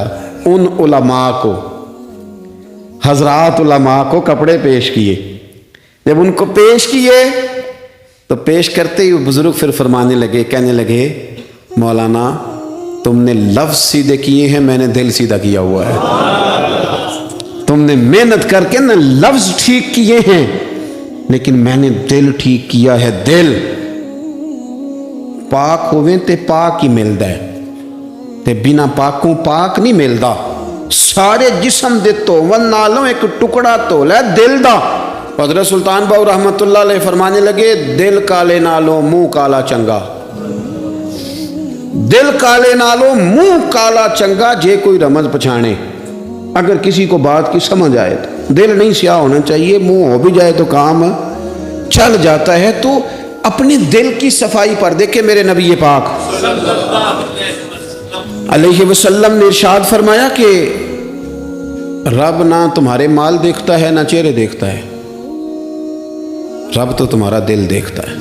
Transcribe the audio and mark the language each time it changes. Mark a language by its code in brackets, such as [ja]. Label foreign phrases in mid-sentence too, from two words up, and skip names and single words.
[ur] ان علماء کو، حضرات علماء کو کپڑے پیش کیے، جب ان کو پیش کیے تو پیش کرتے ہی بزرگ پھر فرمانے لگے، کہنے لگے مولانا تم نے لفظ سیدھے کیے ہیں، میں نے دل سیدھا کیا ہوا ہے۔ تم نے محنت کر کے نہ لفظ ٹھیک کیے ہیں لیکن میں نے دل ٹھیک کیا ہے۔ [pa] دل پاک ہوئے تے پاک ہی ملدا ہے، تے بنا پاکوں پاک نہیں ملدا۔ سارے جسم دے توون نالوں ایک ٹکڑا تول ہے دل دا۔ [ur] حضرت سلطان باؤ رحمۃ اللہ علیہ فرمانے لگے [pa] دل کالے نالوں منہ کالا چنگا، دل کالے نالوں منہ کالا چنگا، جے کوئی رمز پچھانے۔ [ur] اگر کسی کو بات کی سمجھ آئے تو دل نہیں سیاہ ہونا چاہیے، منہ ہو بھی جائے تو کام چل جاتا ہے۔ تو اپنی دل کی صفائی پر دیکھیں میرے نبی پاک علیہ وسلم نے ارشاد فرمایا کہ رب نہ تمہارے مال دیکھتا ہے نہ چہرے دیکھتا ہے، رب تو تمہارا دل دیکھتا ہے۔